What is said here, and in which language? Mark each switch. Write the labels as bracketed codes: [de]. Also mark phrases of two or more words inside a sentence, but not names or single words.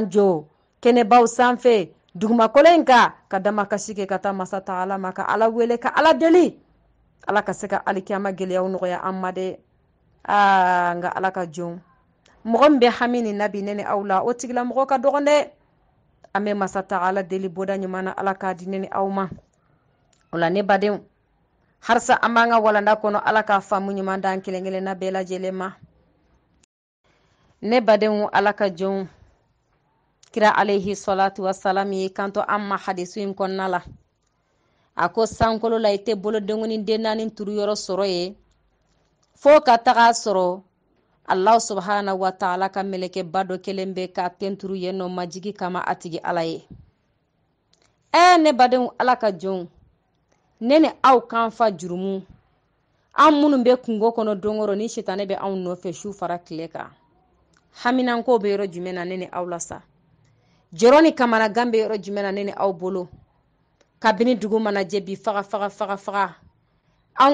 [bm] jɔ kɛnɛbaw sanfɛ dugumakolo in ka dama kasi kɛ ka taa masa taala ma ka ala wele ka ala deli ala ka se ka alikiyama gɛlɛyaw nɔgɔya an ma dɛ nka ala ka jɔn mɔgɔ min bɛ hami nin na bi ne ni aw la o tigila mɔgɔ ka dɔgɔn dɛ an bɛ masa taala deli bɔda ɲuman na ala k'a di ne ni aw ma o la ne badenw harisa an b'an ka walanda kɔnɔ ala k'a faamu ɲuman d'an kelen kelen na bɛɛ lajɛlen ma ne badenw ala ka jɔn kira [ar] عليه الصلاة والسلام [bm] ye kanto an ma hadisu in kɔnɔna la a ko sankolo la i tɛ bolodengonin den naani turu yɔrɔ sɔrɔ ye fo ka taga sɔrɔ [ar] الله سبحانه وتعالى [bm] ka meleke bado kelen bɛ ka tenturu yenno majigi kama atigi ala ye ne badenw ala ka jɔnw ne ni aw kan fa jurumu an minnu bɛ kungo kɔnɔ dongoro ni shitane bɛ anw nɔfɛ su fara tile kan haminan ko bɛ yɔrɔ jumɛn na ne ni aw la sa jɔrɔ ni kamana gan bɛ yɔrɔ jumɛn na ne ni aw bolo kabini dugu mana jɛ bi faga anw